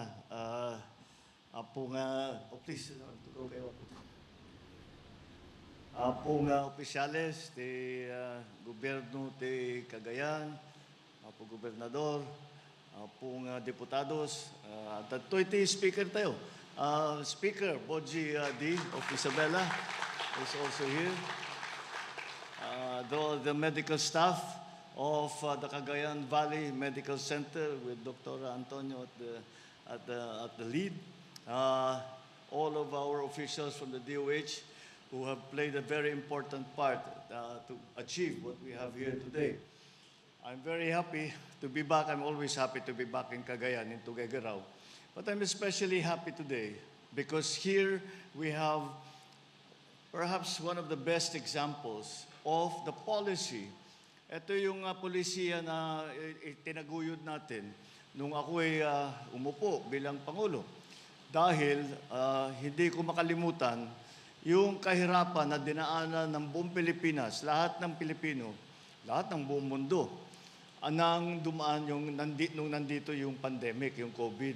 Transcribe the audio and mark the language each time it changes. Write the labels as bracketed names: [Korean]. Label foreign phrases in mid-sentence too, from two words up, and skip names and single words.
[Iloko] Apo nga, please, tugaw kayo. Apo nga opisyales, ti gobyerno ti Cagayan, apo gobernador, apo nga deputados, datoy ti speaker tayo. [English] Speaker Boji D. of Isabela is also here. The medical staff of the Cagayan Valley Medical Center with Dr. Antonio at the lead. All of our officials from the DOH who have played a very important part to achieve what we have here today. I'm very happy to be back. I'm always happy to be back in Cagayan, in Tuguegarao. But I'm especially happy today because here we have perhaps one of the best examples of the policy. [Filipino] Ito yung polisiya na tinaguyod natin nung ako ay umupo bilang Pangulo. Dahil hindi ko makalimutan yung kahirapan na dinaanan ng buong Pilipinas, lahat ng Pilipino, lahat ng buong mundo, nang dumaan nung nandito yung pandemic, yung COVID.